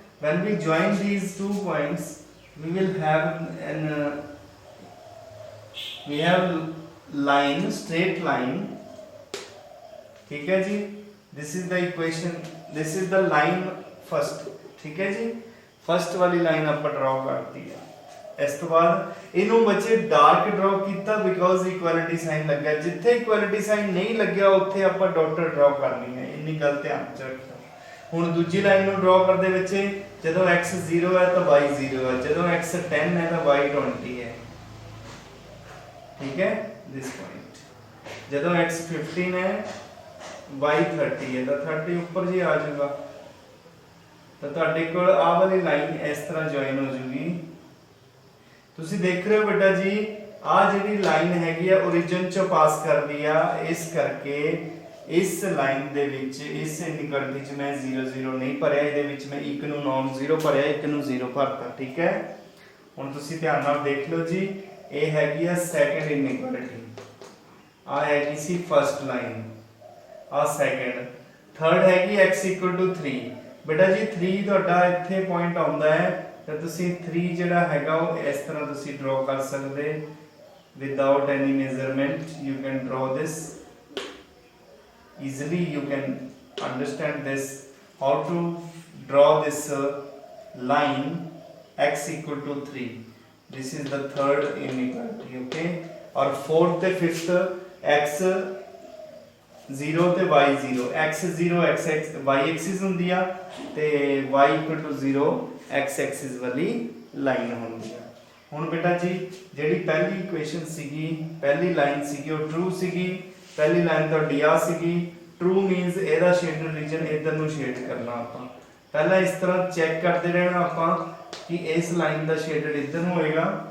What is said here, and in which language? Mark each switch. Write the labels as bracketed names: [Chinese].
[English] when we join these two points we will have an we have line, straight line, ठीक है जी, this is the equation, this is the line first, ठीक है जी, first वाली line [Punjabi] ਆਪਾਂ ਡਰਾ ਕਰਤੀ ਹੈ। ਇਸ ਤੋਂ ਬਾਅਦ ਇਹਨੂੰ ਬੱਚੇ ਡਾਰਕ ਡਰਾ ਕੀਤਾ ਬਿਕੋਜ਼ ਇਕੁਐਲਿਟੀ ਸਾਈਨ ਲੱਗਾ, ਜਿੱਥੇ ਇਕੁਐਲਿਟੀ ਸਾਈਨ ਨਹੀਂ ਲੱਗਿਆ ਉੱਥੇ ਆਪਾਂ ਡਾਟ ਡਰਾ ਕਰਨੀ ਹੈ, ਇੰਨੀ ਗੱਲ ਧਿਆਨ ਚ ਰੱਖੋ। ਹੁਣ ਦੂਜੀ ਲਾਈਨ ਨੂੰ ਡਰਾ ਕਰਦੇ ਬੱਚੇ, ਜਦੋਂ x 0 ਹੈ ਤਾਂ y 0 ਹੈ, ਜਦੋਂ x 10 ਹੈ ਤਾਂ y 20 ਹੈ, ਠੀਕ ਹੈ, this point। ਜਦੋਂ x 15 ਹੈ y 30 ਹੈ ਤਾਂ 30 ਉੱਪਰ ਜੀ ਆ ਜਾਊਗਾ, ਤਾਂ ਤੁਹਾਡੇ ਕੋਲ ਆਹ ਵਾਲੀ ਲਾਈਨ ਇਸ ਤਰ੍ਹਾਂ ਜੁਆਇਨ ਹੋ ਜੂਗੀ। ਤੁਸੀਂ ਦੇਖ ਰਹੇ ਹੋ ਬੇਟਾ ਜੀ, ਆਹ ਜਿਹੜੀ ਲਾਈਨ ਹੈਗੀ ਆ origin ਚੋਂ ਪਾਸ ਕਰਦੀ ਆ, ਇਸ ਕਰਕੇ ਇਸ ਲਾਈਨ ਦੇ ਵਿੱਚ ਇਸ ਇਨਇਕੁਐਲਿਟੀ 'ਚ ਮੈਂ 0 0 ਨਹੀਂ ਭਰਿਆ, ਇਹਦੇ ਵਿੱਚ ਮੈਂ ਇੱਕ ਨੂੰ ਨੋਨ 0 ਭਰਿਆ, ਇੱਕ ਨੂੰ 0 ਭਰਤਾ, ਠੀਕ ਹੈ। ਹੁਣ ਤੁਸੀਂ ਧਿਆਨ ਨਾਲ ਦੇਖ ਲਓ ਜੀ, ਇਹ ਹੈਗੀ ਆ ਸੈਕੰਡ ਇਨਇਕੁਐਲਿਟੀ, ਆ ਹੈਗੀ ਸੀ ਫਰਸਟ ਲਾਈਨ, ਆ ਸੈਕੰਡ, ਥਰਡ ਹੈਗੀ x 3। ਬੇਟਾ ਜੀ 3 ਤੁਹਾਡਾ ਇੱਥੇ ਪੁਆਇੰਟ ਆਉਂਦਾ ਹੈ, ਤਾਂ ਤੁਸੀਂ 3 ਜਿਹੜਾ ਹੈਗਾ ਉਹ ਇਸ ਤਰ੍ਹਾਂ ਤੁਸੀਂ ਡਰਾ ਕਰ ਸਕਦੇ, [English] without any measurement you can draw this easily, you can understand this how to draw this line x equal to 3, this is the third inequality, okay। [Punjabi] और fourth ਤੇ fifth x 0 ਤੇ y 0, x 0 x y axis ਹੁੰਦੀ ਆ ਤੇ y equal to 0 x axis ਵਾਲੀ line ਹੁੰਦੀ ਆ। ਹੁਣ ਬੇਟਾ ਜੀ ਜਿਹੜੀ ਪਹਿਲੀ ਇਕੁਏਸ਼ਨ ਸੀਗੀ, ਪਹਿਲੀ ਲਾਈਨ ਸੀਗੀ ਉਹ ਟਰੂ ਸੀਗੀ, ਪਹਿਲੀ ਲਾਈਨ ਤੁਹਾਡੀ ਆ ਸੀਗੀ, ਟਰੂ ਮੀਨਸ ਇਹਦਾ ਸ਼ੇਡਡ ਰੀਜਨ ਇਧਰ ਨੂੰ ਸ਼ੇਡ ਕਰਨਾ। ਆਪਾਂ ਪਹਿਲਾਂ ਇਸ ਤਰ੍ਹਾਂ ਚੈੱਕ ਕਰਦੇ ਰਹਿਣਾ ਆਪਾਂ ਕਿ ਇਸ ਲਾਈਨ ਦਾ ਸ਼ੇਡਡ ਇਧਰ ਨੂੰ ਹੋਏਗਾ,